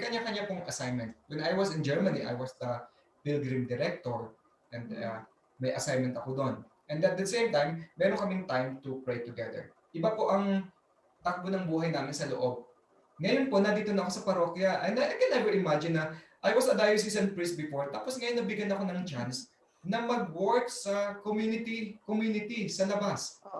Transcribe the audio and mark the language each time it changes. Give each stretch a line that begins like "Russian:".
Filipino: May kanya-kanya pong assignment.
English: When I was in Germany, I was the pilgrim director and
Filipino: may assignment ako doon.
English: And at the same time,
Filipino: meron kaming
English: time to pray together.
Filipino: Iba po ang takbo ng buhay namin sa loob. Ngayon po, nandito na ako sa parokya.
English: And I can never imagine na I was a diocesan priest before.
Filipino: Tapos ngayon, nabigyan ako ng chance na mag-work sa community sa labas.